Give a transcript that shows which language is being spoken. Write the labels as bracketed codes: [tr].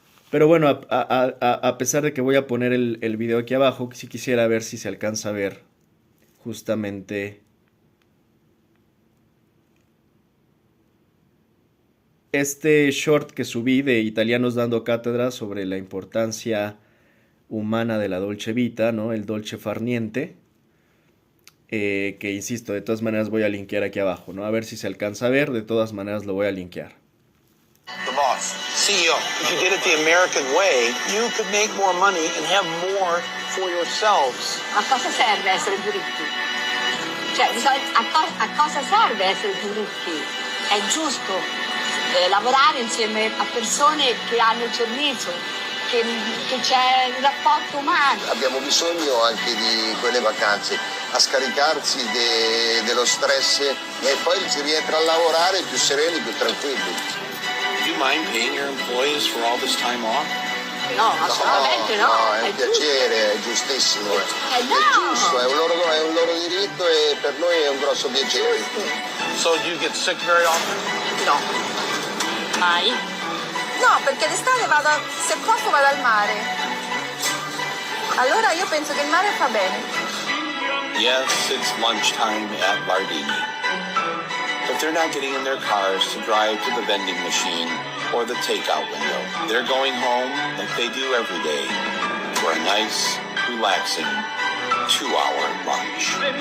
[es] Pero bueno, a pesar de que voy a poner el video aquí abajo, sí quisiera ver si se alcanza a ver justamente este short que subí de italianos dando cátedra sobre la importancia humana de la Dolce Vita, ¿no? El Dolce Farniente, que insisto, de todas maneras voy a linkear aquí abajo, ¿no? A ver si se alcanza a ver, de todas maneras lo voy a linkear. [en] The boss, CEO. If you did it the American way, you could make more money and have more for yourselves. [it] A cosa serve essere più ricchi? Cioè, a cosa serve essere più ricchi? È giusto lavorare insieme a persone che hanno il sorriso, che c'è un rapporto umano. Abbiamo bisogno anche di quelle vacanze, a scaricarsi dello stress e poi si rientra a lavorare più sereni, più tranquilli. [en] Do you mind paying your employees for all this time off? [it] No, assolutamente no. No, è un piacere, è giustissimo. No. È giusto, è un loro diritto e per noi è un grosso piacere. [en] So do you get sick very often? [it] No. Mai? No, perché d'estate se posso vado al mare. Allora io penso che il mare fa bene. [en] Yes, it's lunchtime at Lardini. But they're not getting in their cars to drive to the vending machine or the takeout window. They're going home like they do every day for a nice, relaxing 2-hour lunch.